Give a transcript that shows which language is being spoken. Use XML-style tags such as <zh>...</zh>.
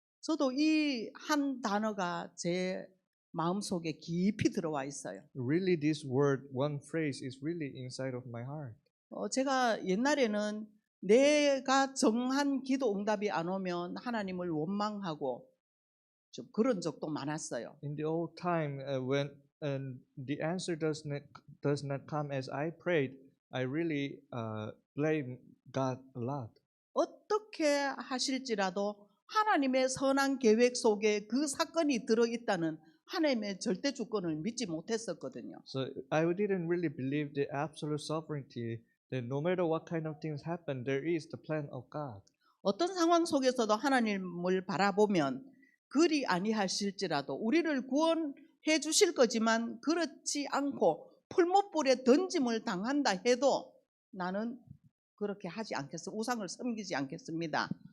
<ko>저도 이 한 단어가 제 마음속에 깊이 들어와 있어요.</ko> <en>Really this word, one phrase is really inside of my heart.</en> <ko>제가 옛날에는 내가 정한 기도 응답이 안 오면 하나님을 원망하고 좀 그런 적도 많았어요.</ko> <en>In the old time when the answer does not come as I prayed, I really blame God a lot.</en> <ko>어떻게 하실지라도 하나님의 선한 계획 속에 그 사건이 들어있다는 하나님의 절대 주권을 믿지 못했었거든요.</ko> <en>So I didn't really believe the absolute sovereignty that no matter what kind of things happen, there is the plan of God.</en> <ko>어떤 상황 속에서도 하나님을 바라보면 그리 아니하실지라도 우리를 구원해 주실 거지만 그렇지 않고 풀무불에 던짐을 당한다 해도 나는 그렇게 하지 않겠습니다. 우상을 섬기지 않겠습니다.</ko>